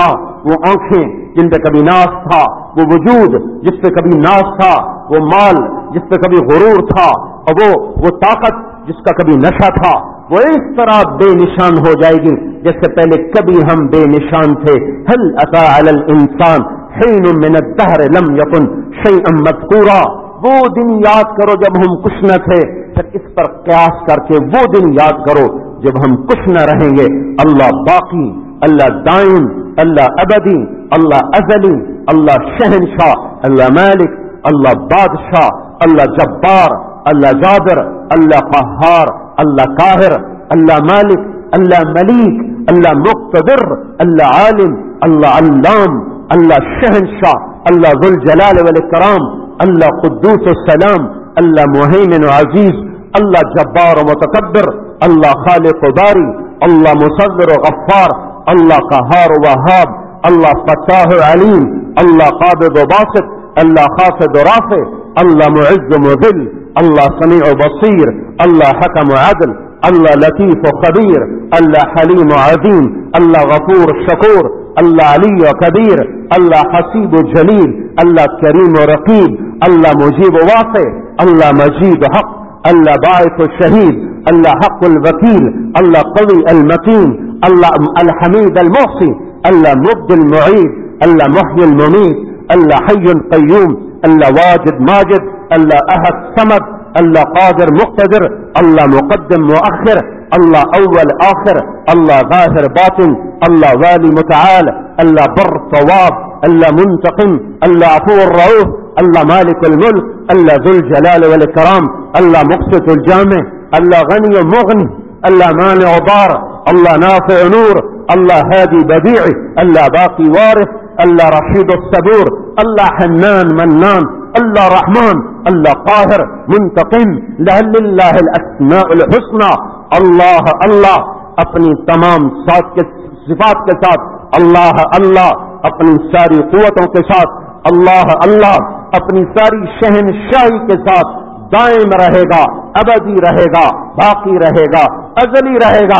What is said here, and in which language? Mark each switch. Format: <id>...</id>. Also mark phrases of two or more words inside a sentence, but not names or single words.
<ur>وہ آنکھیں جن پہ کبھی ناز تھا، وہ وجود جس پہ کبھی ناز تھا، وہ مال جس پہ کبھی غرور تھا، اور وہ طاقت جس کا کبھی نشہ تھا، وہ اس طرح بے نشان ہو جائے گی جیسے پہلے کبھی ہم بے نشان تھے.</ur> <ar>هل أتى على الإنسان حين من الدهر لم يكن شيئا مذكورا.</ar> <ur>وہ دن یاد کرو جب ہم کچھ نہ تھے، پھر اس پر قیاس کر کے وہ دن یاد کرو جب ہم کچھ نہ رہیں گے.</ur> <ar>الله باقي, الله دائم، الله أبدي، الله أزلي، الله شهنشاه، الله مالك، الله بادشاه، الله جبار، الله جابر، الله قهار، الله قاهر، الله مالك، الله مليك، الله مقتدر، الله عالم، الله علام، الله شهنشاه، الله ذو الجلال والإكرام، الله قدوس سلام، الله مهيمن عزيز، الله جبار متكبر, الله خالق باري، الله مصور غفار، الله قهار وهاب, الله فتاح عليم، الله قابض باسط، الله خافض رافع، الله معز مذل، الله سميع بصير، الله حكم عدل، الله لطيف خبير، الله حليم عظيم، الله غفور شكور, الله علي كبير، الله حسيب جليل، الله كريم رقيب، الله مجيب واقي، الله مجيد حق، الله باعث شهيد، الله حق الوكيل, الله قوي المتين، الله ال حميد المحصي، الله مبدئ معيد، الله محيي المميت، الله حي القيوم، الله واجد ماجد، الله أحد صمد، الله قادر مقتدر، الله مقدم مؤخر، الله أول آخر، الله ظاهر باطن، الله والي متعال، الله بر تواب، الله منتقم، الله عفو رؤوف، الله مالك الملك، الله ذو الجلال والإكرام، الله مقسط الجامع، الله غني مغني، الله مانع دار، الله نافع نور، الله هادي بديع، الله باقي وارث، الله رشيد صبور، الله حنان منان، الله رحمن، الله قاهر منتقم، لله الأسماء الحسنى.</ar> <ur>اللہ اللہ اپنی تمام صفات کے ساتھ، اللہ اللہ اپنی ساری قوتوں کے ساتھ، اللہ اللہ اپنی ساری شہنشاہی کے ساتھ دائم رہے گا، ابدی رہے گا، باقی رہے گا، ازلی رہے گا.</ur>